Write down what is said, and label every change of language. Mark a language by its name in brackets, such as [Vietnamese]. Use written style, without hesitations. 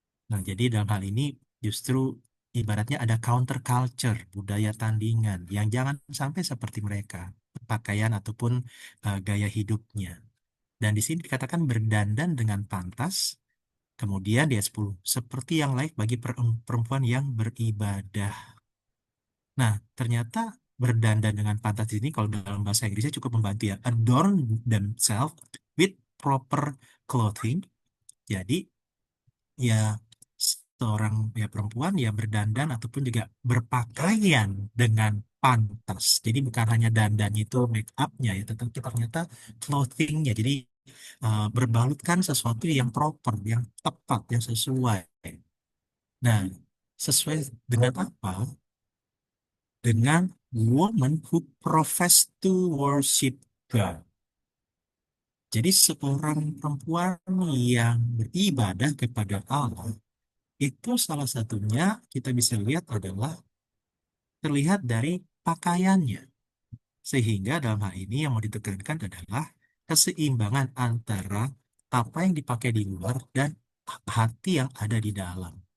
[Indonesian] Nah, jadi dalam hal ini justru ibaratnya ada counter culture, budaya tandingan yang jangan sampai seperti mereka, pakaian ataupun gaya hidupnya. Dan di sini dikatakan berdandan dengan pantas, kemudian di ayat 10, seperti yang layak bagi perempuan yang beribadah. Nah, ternyata berdandan dengan pantas ini kalau dalam bahasa Inggrisnya cukup membantu ya. [English] Adorn themselves with proper clothing. [Indonesian] Jadi ya seorang ya perempuan ya berdandan ataupun juga berpakaian dengan pantas. Jadi bukan hanya dandan itu make upnya ya, tetapi ternyata clothingnya. Jadi berbalutkan sesuatu yang proper, yang tepat, yang sesuai. Nah, sesuai dengan apa? Dengan [English] woman who profess to worship God. [Indonesian] Jadi seorang perempuan yang beribadah kepada Allah itu salah satunya kita bisa lihat adalah terlihat dari pakaiannya. Sehingga dalam hal ini yang mau ditekankan adalah keseimbangan antara apa yang dipakai di luar dan hati yang ada di dalam.